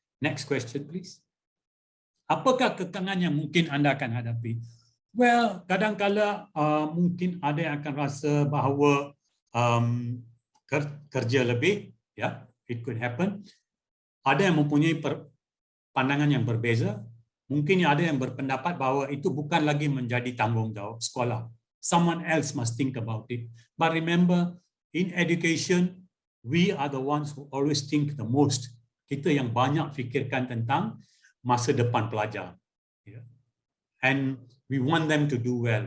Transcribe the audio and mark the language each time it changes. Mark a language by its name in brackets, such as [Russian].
[English] Next question, please. [Malay] Apakah kekangan yang mungkin anda akan hadapi? Well, kadang-kala mungkin ada yang akan rasa bahawa kerja lebih, ya, [English] it could happen. [Malay] Ada yang mempunyai pandangan yang berbeza. Mungkin ada yang berpendapat bahawa itu bukan lagi menjadi tanggungjawab sekolah. [English] Someone else must think about it. But remember, in education, we are the ones who always think the most. [Malay] Kita yang banyak fikirkan tentang masa depan pelajar. [English] and we want them to do well.